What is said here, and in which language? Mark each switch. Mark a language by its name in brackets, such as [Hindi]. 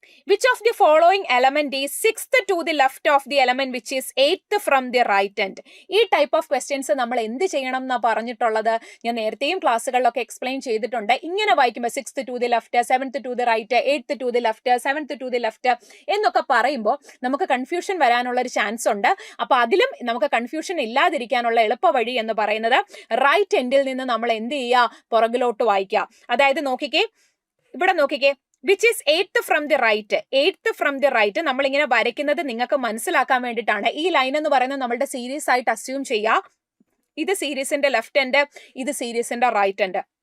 [English] Which of the following element is 6th to the left of the element which is 8th from the right hand? [Malayalam] ഈ type of questions നമ്മൾ എന്ത് ചെയ്യണം എന്നാ പറഞ്ഞിട്ടുള്ളത്? ഞാൻ നേരത്തെയും ക്ലാസ്സുകളിലൊക്കെ എക്സ്പ്ലെയിൻ ചെയ്തിട്ടുണ്ട്. ഇങ്ങനെ വായിക്കുമ്പോൾ [English] 6th to the left, [Malayalam] 7th to the right, 8th to the left, 7th to the left എന്നൊക്കെ പറയുമ്പോൾ നമുക്ക് കൺഫ്യൂഷൻ വരാനുള്ള ഒരു ചാൻസ് ഉണ്ട്. അപ്പൊ അതിലും നമുക്ക് കൺഫ്യൂഷൻ ഇല്ലാതിരിക്കാനുള്ള എളുപ്പ വഴി എന്ന് പറയുന്നത് റൈറ്റ് എൻഡിൽ നിന്ന് നമ്മൾ എന്ത് ചെയ്യുക? പുറകിലോട്ട് വായിക്കുക. അതായത് നോക്കിക്കേ, ഇവിടെ നോക്കിക്കേ, [English] Which is 8th from the right. 8th from the right [Malayalam] നമ്മൾ ഇങ്ങനെ വരയ്ക്കുന്നത് നിങ്ങൾക്ക് മനസ്സിലാക്കാൻ വേണ്ടിയിട്ടാണ്. ഈ ലൈൻ എന്ന് പറയുന്നത് നമ്മളുടെ സീരീസ് ആയിട്ട് അസ്യൂം ചെയ്യുക. ഇത് സീരീസിന്റെ ലെഫ്റ്റ് ഹാൻഡ്, ഇത് സീരീസിന്റെ റൈറ്റ് ഹാൻഡ്.